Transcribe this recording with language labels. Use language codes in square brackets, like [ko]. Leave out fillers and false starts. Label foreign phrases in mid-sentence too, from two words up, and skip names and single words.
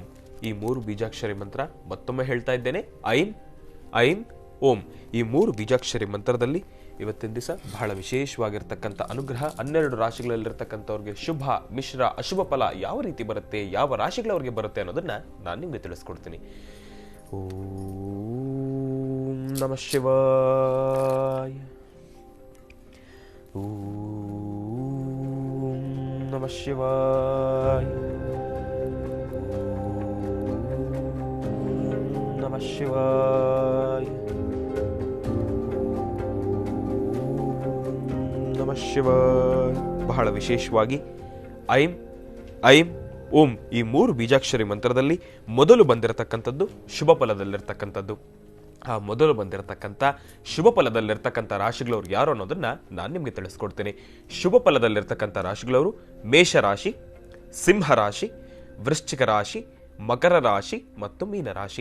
[kn] ಈ 3 ಬೀಜಾಕ್ಷರಿ ಮಂತ್ರ ಮತ್ತೊಮ್ಮೆ ಹೇಳ್ತಾ ಇದ್ದೇನೆ. [sa] ऐं ऐं ॐ. [kn] ಈ 3 ಬೀಜಾಕ್ಷರಿ ಮಂತ್ರದಲ್ಲಿ ಇವತ್ತಿನ ದಿವಸ ಬಹಳ ವಿಶೇಷವಾಗಿರ್ತಕ್ಕಂಥ ಅನುಗ್ರಹ 12 ರಾಶಿಗಳಲ್ಲಿರ್ತಕ್ಕಂಥವ್ರಿಗೆ ಶುಭ, ಮಿಶ್ರ, ಅಶುಭ ಫಲ ಯಾವ ರೀತಿ ಬರುತ್ತೆ, ಯಾವ ರಾಶಿಗಳವ್ರಿಗೆ ಬರುತ್ತೆ ಅನ್ನೋದನ್ನ ನಾನು ನಿಮಗೆ ತಿಳಿಸ್ಕೊಡ್ತೀನಿ. [sa] ॐ नमः शिवाय. ॐ नमः शिवाय. ॐ नमः शिवाय. नमः शिवाय. [kn] ಬಹಳ ವಿಶೇಷವಾಗಿ [sa] ऐं ऐं ॐ [kn] ಈ 3 ಬೀಜಾಕ್ಷರಿ ಮಂತ್ರದಲ್ಲಿ ಮೊದಲು ಬಂದಿರತಕ್ಕಂಥದ್ದು ಶುಭ ಫಲದಲ್ಲಿರ್ತಕ್ಕಂಥದ್ದು. ಆ ಮೊದಲು ಬಂದಿರತಕ್ಕಂಥ ಶುಭ ಫಲದಲ್ಲಿರ್ತಕ್ಕಂಥ ರಾಶಿಗಳವ್ರು ಯಾರು ಅನ್ನೋದನ್ನ ನಾನು ನಿಮಗೆ ತಿಳಿಸ್ಕೊಡ್ತೇನೆ. ಶುಭ ಫಲದಲ್ಲಿರ್ತಕ್ಕಂಥ ರಾಶಿಗಳವರು ಮೇಷರಾಶಿ, ಸಿಂಹರಾಶಿ, ವೃಶ್ಚಿಕ ರಾಶಿ, ಮಕರ ರಾಶಿ ಮತ್ತು ಮೀನರಾಶಿ.